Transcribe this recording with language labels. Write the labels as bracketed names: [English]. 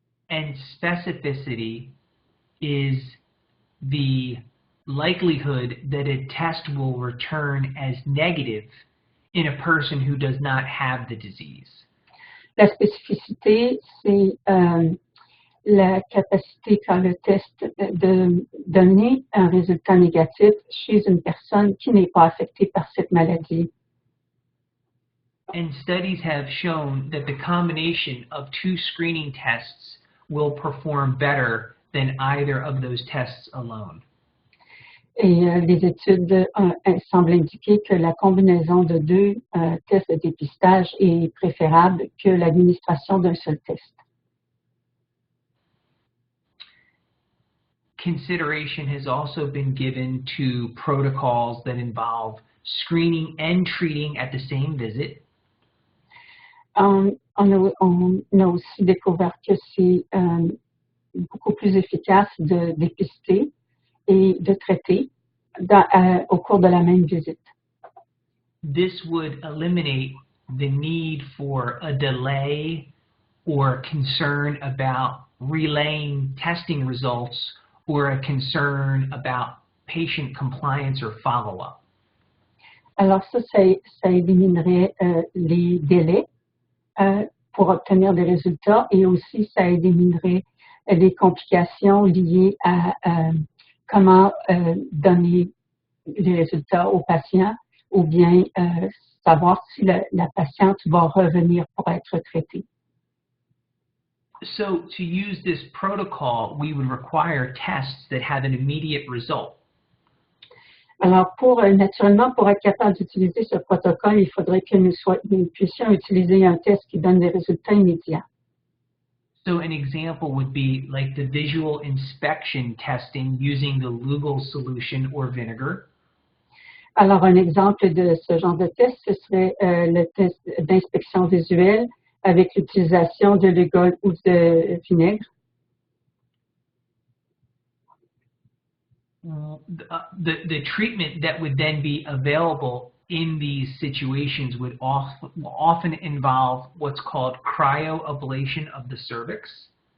[English] And specificity is the likelihood that a test will return as negative in a person who does not have the disease. [French] La spécificité, c'est la capacité quand le test de donner un résultat négatif chez une personne qui n'est pas affectée par cette maladie. [English] And studies have shown that the combination of two screening tests will perform better than either of those tests alone. [French] Et les études semblent indiquer que la combinaison de 2 tests de dépistage est préférable que l'administration d'un seul test. [English] Consideration has also been given to protocols that involve screening and treating at the same visit. [French] On a aussi découvert que c'est beaucoup plus efficace de dépister et de traiter au cours de la même visite. [English] This would eliminate the need for a delay or concern about relaying testing results or a concern about patient compliance or follow-up. [French] Alors ça éliminerait les délais pour obtenir des résultats et aussi ça éliminerait les complications liées à comment donner les résultats aux patients ou bien savoir si la patiente va revenir pour être traitée. [English] So to use this protocol, we would require tests that have an immediate result. [French] Alors, naturellement, pour être capable d'utiliser ce protocole, il faudrait que nous puissions utiliser un test qui donne des résultats immédiats. [English] So an example would be like the visual inspection testing using the Lugol solution or vinegar. [French] Alors, un exemple de ce genre de test, ce serait le test d'inspection visuelle avec l'utilisation de Lugol ou de vinaigre. [English] The treatment that would then be available in these situations would often involve what's called cryoablation of the cervix.